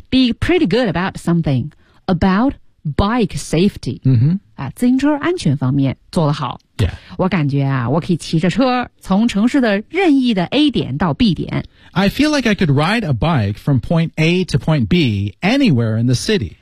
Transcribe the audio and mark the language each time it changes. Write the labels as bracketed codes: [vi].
[en] Be pretty good about something about bike safety. 嗯哼， [zh] 啊，自行车安全方面做得好。 [en] Yeah, [zh] 我感觉啊，我可以骑着车从城市的任意的 A 点到 B 点。 [en] I feel like I could ride a bike from point A to point B anywhere in the city.